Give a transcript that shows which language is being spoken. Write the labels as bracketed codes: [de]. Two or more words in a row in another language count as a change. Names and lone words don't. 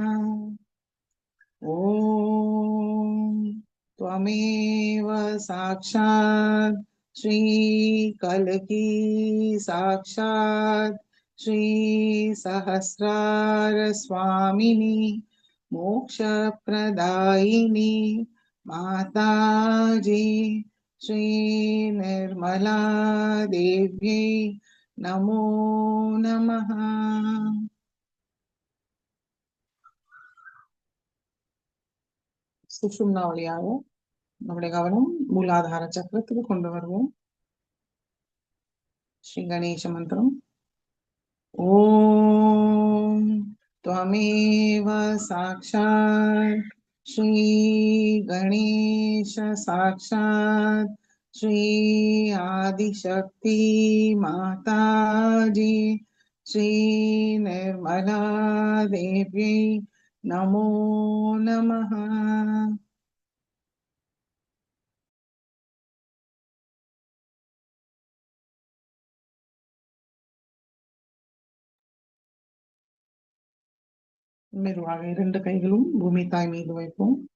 [sa] ओम त्वमेव साक्षात् श्री कल्की साक्षात् श्री सहस्रार स्वामिनी मोक्ष प्रदायिनी माताजी श्री निर्मला देवी नमो नमः। [ta] சுஷும்னா வழியாக நம்முடைய கவனம் மூலாதார சக்கரத்துக்கு கொண்டு வருவோம். ஸ்ரீ கணேச மந்திரம். [sa] ஓம் त्वमेव साक्षात् श्री गणेश साक्षात् श्री आदिशक्ति माताजी श्री निर्मला देवी नमो नमः। [ta] மெதுவாக 2 கைகளும் பூமி தாய் மீது வைப்போம்.